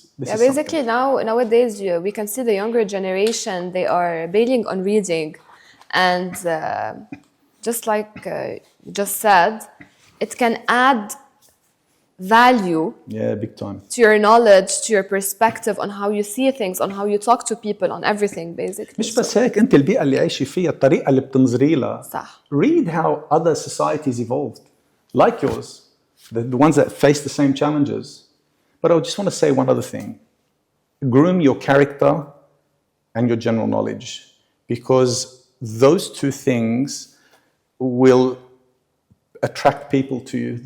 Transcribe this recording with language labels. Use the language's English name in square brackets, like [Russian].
[English] basically nowadays we can see the younger generation, they are bailing on reading, and just like you just said, it can add value big time to your knowledge, to your perspective on how you see things, on how you talk to people, on everything basically. [Arabic] مش بس هيك، انت البيئة اللي عايشة فيها، الطريقة اللي بتنظري لها. صح. [English] Read how other societies evolved, like yours, the ones that face the same challenges. But I just want to say one other thing. Groom your character and your general knowledge, because those two things will attract people to you.